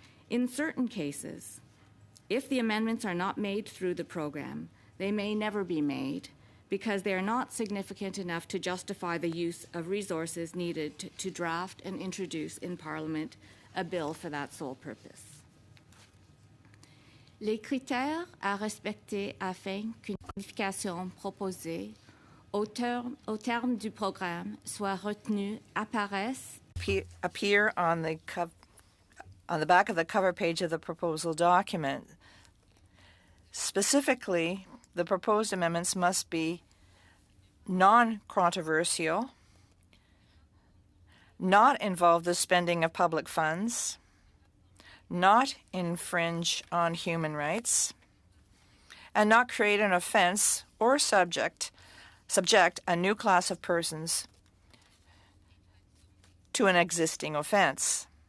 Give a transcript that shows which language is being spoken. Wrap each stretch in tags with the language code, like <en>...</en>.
<en>In certain cases, if the amendments are not made through the program, they may never be made because they are not significant enough to justify the use of resources needed to draft and introduce in Parliament a bill for that sole purpose.</en> <fr>Les critères à respecter afin qu'une modification proposée au terme du programme soit retenue apparaissent</fr> <en>appear on the back of the cover page of the proposal document. Specifically, the proposed amendments must be non-controversial, not involve the spending of public funds, not infringe on human rights, and not create an offense or subject a new class of persons to an existing offense.</en>